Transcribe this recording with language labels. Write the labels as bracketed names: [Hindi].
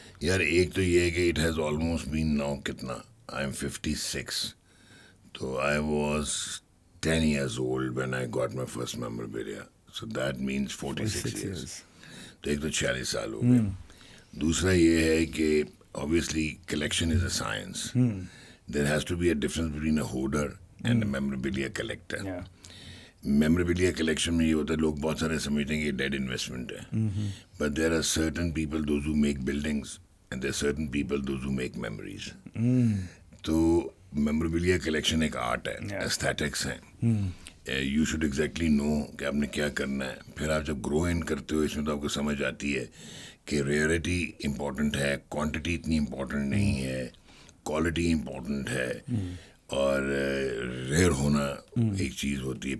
[Urdu] یار ایک تو یہ ہے کہ [English] It has almost been now کتنا I am 56 تو I was 10 years old when I got my first memorabilia, so that means 46 years. [Urdu] تو ایک تو 46 سال ہو گئے. دوسرا یہ ہے کہ [English] obviously collection is a science. There has to be a difference between a hoarder and a memorabilia collector. Memorabilia collection [Urdu] میں یہ ہوتا ہے لوگ بہت سارے سمجھتے ہیں کہ ڈیڈ انویسٹمنٹ ہے, [English] but there are certain people those who make buildings and there are certain people those who make memories. [Urdu] تو memorabilia collection ایک آرٹ ہے, aesthetics ہے. [English] You should exactly know [Urdu] کہ آپ نے کیا کرنا ہے. پھر آپ جب گرو ان کرتے ہو اس میں تو آپ کو سمجھ آتی ہے کہ ریئرٹی امپورٹنٹ ہے, کوانٹٹی اتنی امپورٹنٹ نہیں ہے, کوالٹی امپورٹنٹ ہے, اور ریئر ہونا ایک چیز ہوتی ہے.